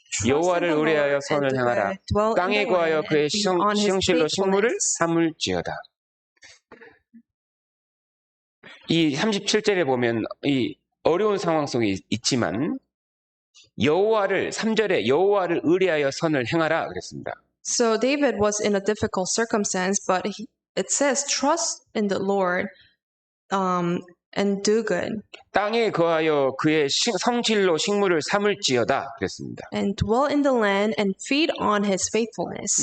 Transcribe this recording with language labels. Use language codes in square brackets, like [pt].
[ko] 여호와를 의뢰하여 선을 행하라. 땅에 거하여 그의 시흥실로 식물을 삼을지어다. 이 37절에 보면 이 어려운 상황 속에 있지만 여호와를 3절에 여호와를 의뢰하여 선을 행하라 그랬습니다. [en] So David was in a difficult circumstance, but it says trust in the Lord and do good. [ko] 땅에 거하여 그의 성실로 식물을 삼을지어다 그랬습니다. [en] And dwell in the land and feed on his faithfulness.